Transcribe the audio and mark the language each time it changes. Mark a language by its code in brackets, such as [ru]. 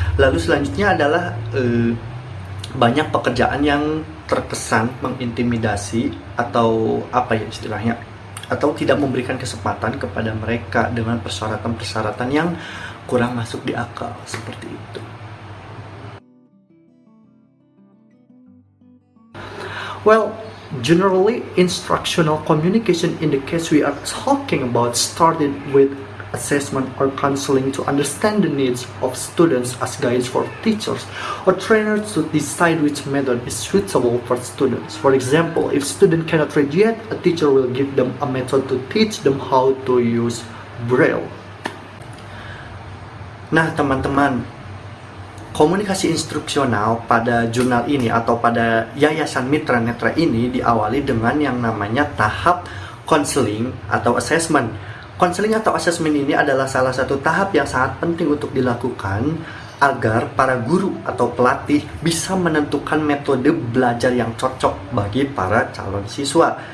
[id] Lalu selanjutnya adalah banyak pekerjaan yang terkesan mengintimidasi atau apa ya istilahnya, atau tidak memberikan kesempatan kepada mereka dengan persyaratan-persyaratan yang kurang masuk di akal seperti itu. [en] Well, generally instructional communication in the case we are talking about started with assessment or counseling to understand the needs of students as guides for teachers or trainers to decide which method is suitable for students. For example, if student cannot read yet, a teacher will give them a method to teach them how to use Braille. [id] Nah, teman-teman, komunikasi instruksional pada jurnal ini atau pada Yayasan Mitra Netra ini diawali dengan yang namanya tahap konseling atau assessment. Konseling atau assessment ini adalah salah satu tahap yang sangat penting untuk dilakukan agar para guru atau pelatih bisa menentukan metode belajar yang cocok bagi para calon siswa.